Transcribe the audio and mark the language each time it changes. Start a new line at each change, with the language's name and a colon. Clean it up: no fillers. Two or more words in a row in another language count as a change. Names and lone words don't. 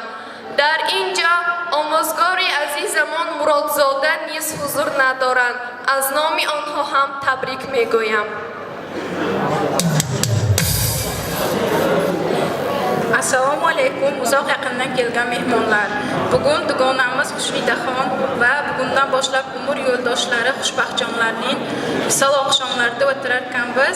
Persian: در اینجا آموزگار عزیزمان مرادزاده نیز حضور ندارند، از نام آنها هم تبریک میگویم.
Uzbek: Assalomu alaykum, uzoq yaqindan kelgan mehmonlar. Bugun dugonamiz Xushvidaxon va bugundan boshlab umr yo'ldoshlari Xushbaxtjonlarning visol oqshomlarida o'tirar ekanmiz.